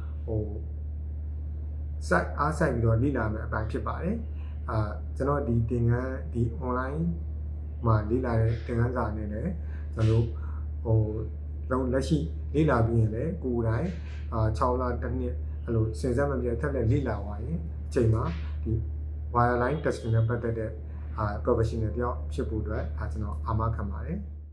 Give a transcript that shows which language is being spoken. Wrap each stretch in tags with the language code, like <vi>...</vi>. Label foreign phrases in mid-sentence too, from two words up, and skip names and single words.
<my>စိုက်အားစိုက်ပြီးတော့လေ့လာမယ်အပိုင်းဖြစ်ပါတယ်ကျွန်တော်ဒီသင်ခန်းဒီ online မှာလေ့လာတဲ့သင်ခန်းစာအနေနဲ့ကျွန်တော်လက်ရှိလေ့လာပြီးရင်လည်းကိုယ်တိုင်6လတစ်နှစ်အဲ့လိုစဉ်ဆက်မပြတ်ထပ်လက်လေ့လာသွားရင်အချိန်မှာဒီ</my> <en>wire line testing</en> <my>နဲ့ပတ်သက်တဲ့professional တယောက်ဖြစ်ဖို့အတွက်ကျွန်တော်အာမခံပါတယ်</my>